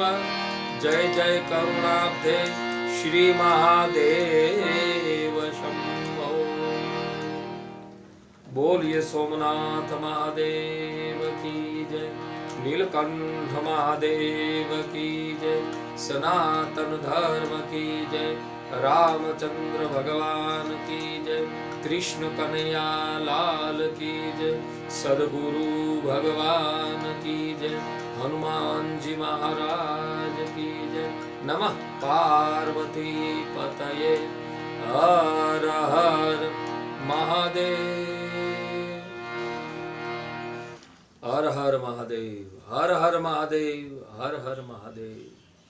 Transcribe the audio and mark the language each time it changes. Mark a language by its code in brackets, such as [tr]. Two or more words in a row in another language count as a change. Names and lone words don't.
[sa] जय जय करुणाब्धे श्री महादेव शंभो. [hi] बोलिए सोमनाथ महादेव की जय, नीलकंठ महादेव की जय, सनातन धर्म की जय, रामचंद्र भगवान की जय, कृष्ण कन्हैया लाल की जय, सदगुरु भगवान की जय, हनुमान जी महाराज की जय. [sa] नमः पार्वती पतये. हर हर महादेव. हर हर महादेव. हर हर महादेव. हर हर महादेव.